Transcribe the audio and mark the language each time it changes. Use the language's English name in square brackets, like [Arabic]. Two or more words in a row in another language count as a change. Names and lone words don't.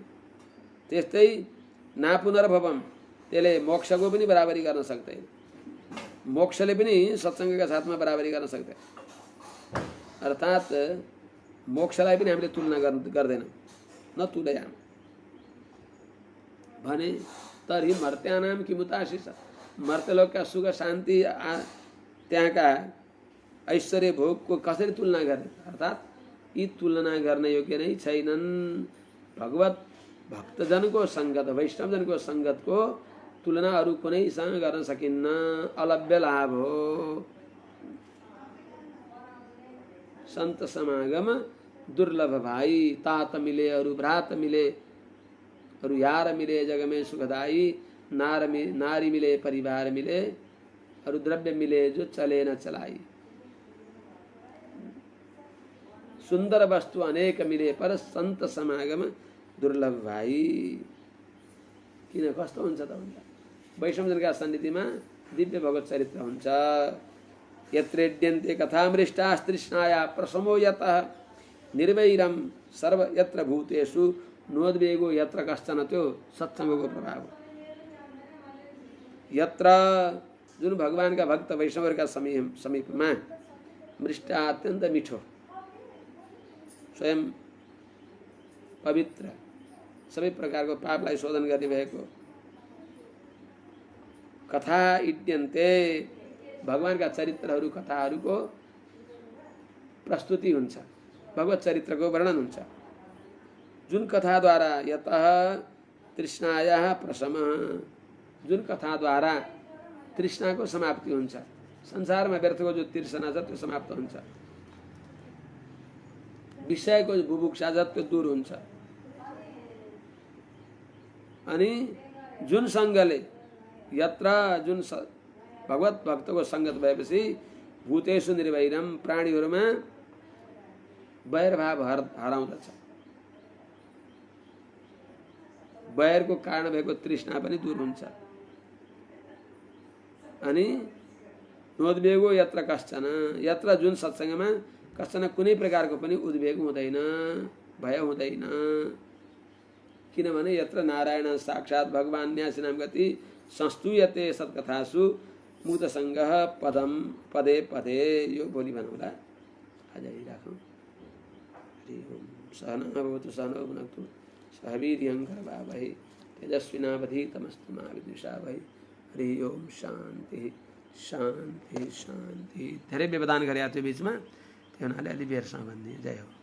[Nepali] त्यस्तै नापुनर्भवम, त्यसले मोक्षको पनि बराबरी गर्न सक्दैन, मोक्षले पनि सत्सङ्गका साथमा बराबरी गर्न सक्दैन। अर्थात् मोक्षलाई पनि हामीले तुलना गर्दैनौँ, [Sanskrit] न तुलयाम [Nepali] भने [Sanskrit] तर्हि मर्त्यानाम किमुताशिष, [Nepali] मर्त्यलोकका सुख शान्ति त्यहाँका ऐश्वर्य भोगको कसरी तुलना गर्ने, अर्थात् यी तुलना गर्न योग्य नै छैनन्। भगवत भक्तजनको सङ्गत, वैष्णवजनको सङ्गतको तुलना अरू कुनैसँग गर्न सकिन्न, अलभ्य लाभ हो। [Hindi] संत समागम दुर्लभ भाई, तात मिले अरु भ्रात मिले, अरु यार मिले जग में सुखदाई, नारी मिले परिवार मिले, अरु द्रव्य मिले जो चले न चलाई। सुंदर वस्तु अनेक मिले पर संत समागम दुर्लभ भाई। [Nepali] किन कस्तो हुन्छ त भन्दा वैष्णवजनका सन्निधिमा दिव्य भगवत चरित्र हुन्छ। [Sanskrit] यत्रेड्यन्ते कथामृष्टास्तृष्णाया प्रसमो यतः निर्वैरम सर्व यत्र भूतेषु नोद्वेगो यत्र कश्चन, [Nepali] त्यो सत्सङ्गको प्रभाव। यत्र जुन भगवानका भक्त वैष्णवहरूका समीपमा मृष्ट अत्यन्त मिठो, स्वयं पवित्र, सबै प्रकारको पापलाई शोधन गर्ने भएको कथा इड्यन्ते, भगवानका चरित्रहरू कथाहरूको प्रस्तुति हुन्छ, भगवत चरित्रको वर्णन हुन्छ। जुन कथाद्वारा [Sanskrit] यतः तृष्णायाः प्रशमः, [Nepali] जुन कथाद्वारा तृष्णाको समाप्ति हुन्छ, संसारमा व्यर्थको जो तृष्णा छ त्यो समाप्त हुन्छ, विषयको बुभुक्षा छ त्यो दूर हुन्छ। अनि जुन सङ्गले, यत्र जुन भगवत भक्तको सङ्गत भएपछि [Sanskrit] भूतेषु निर्वैरम, [Nepali] प्राणीहरूमा वैरभाव हराउँदछ, वैरको कारण भएको तृष्णा पनि दूर हुन्छ। अनि [Sanskrit] नोद्वेगो यत्र कश्चन, [Nepali] यत्र जुन सत्सङ्गमा कश्चन कुनै प्रकारको पनि उद्वेग हुँदैन, भय हुँदैन। [Sanskrit] किनभने यत्र नारायण साक्षात् भगवान् न्यासिनाम गति संस्तूयते सत्कथासु मुक्तसङ्गः पदम पदे पदे। [Nepali] यो भोलि भनौँला, आज यही राखौँ। [Sanskrit] हरि ओम। सहना भवतु सहनौ भुनक्तु सह वीर्यं करवावहै तेजस्विनावधीतमस्तु मा विद्विषावहै। हरि ओम। शान्ति शान्ति शान्ति। [Nepali] धेरै व्यवधान गरे थियो बिचमा, त्यो हुनाले अलि बेरसम्म भन्ने। जय हो।